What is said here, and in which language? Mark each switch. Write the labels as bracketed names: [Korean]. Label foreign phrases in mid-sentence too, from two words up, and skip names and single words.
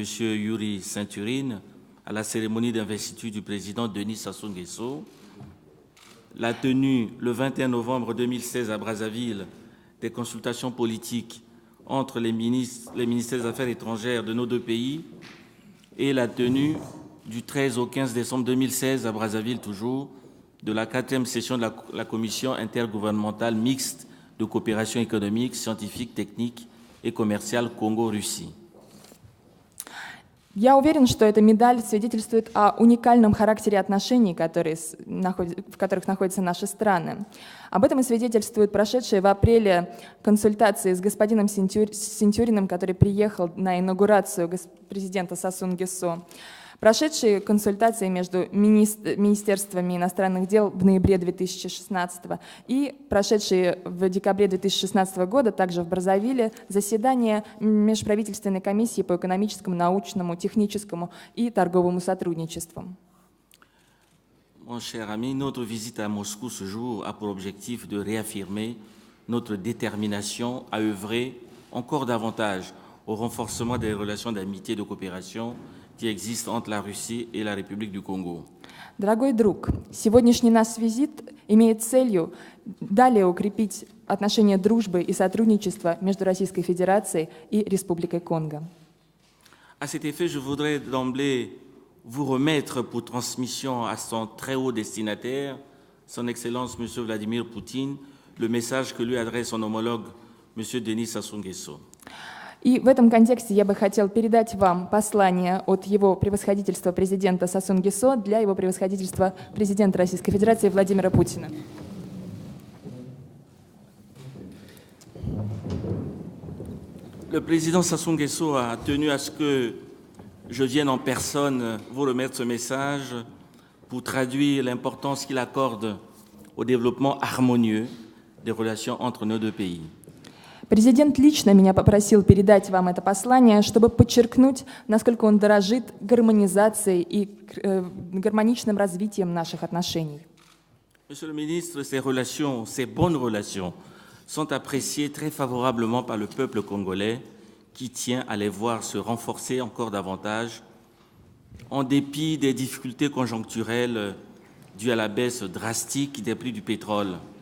[French] Yuri Ceinturine à la cérémonie d'investiture du président Denis Sassou Nguesso, la tenue le 21 novembre 2016 à Brazzaville des consultations politiques entre les ministères des Affaires étrangères de nos deux pays et la tenue du 13 au 15 décembre 2016 à Brazzaville toujours de la 4e session de la Commission intergouvernementale mixte de coopération économique, scientifique, technique et commerciale Congo-Russie. [Russian] Я уверен, что эта медаль свидетельствует о уникальном характере отношений, в которых находятся наши страны. Об этом и свидетельствуют прошедшие в апреле консультации с господином Синтюриным, который приехал на инаугурацию президента Сасун Гесо. Прошедшие консультации между министерствами иностранных дел в ноябре 2016 и прошедшие в декабре 2016 года также в Браззавиле заседания Межправительственной комиссии по экономическому, научному, техническому и торговому сотрудничеству. [French] Mon cher ami, notre visite à Moscou ce jour a pour objectif de réaffirmer notre détermination à œuvrer encore davantage au renforcement des relations d'amitié et de coopération qui existent entre la Russie et la République du Congo. [Russian] Дорогой друг, сегодняшний наш визит имеет целью далее укрепить отношения дружбы и сотрудничества между Российской Федерацией и Республикой Конго. [French] À cet effet, je voudrais d'emblée vous remettre pour transmission à son très haut destinataire, son Excellence M. Vladimir Poutine, le message que lui adresse son homologue M. Denis Sassou Nguesso. [Russian] И в этом контексте я бы хотел передать вам послание от его превосходительства президента Сасун Гесо для его превосходительства президента Российской Федерации Владимира Путина. [French] Le président Sassou Nguesso a tenu à ce que je vienne en personne vous remettre ce message pour traduire l'importance qu'il accorde au développement harmonieux des relations entre nos deux pays. [Russian] Президент лично меня попросил передать вам это послание, чтобы подчеркнуть, насколько он дорожит гармонизацией и гармоничным развитием наших отношений. [French] Monsieur le ministre, ces relations, ces bonnes relations, sont appréciées très favorablement par le peuple congolais qui tient à les voir se renforcer encore davantage en dépit des difficultés conjoncturelles dues à la baisse drastique des prix du pétrole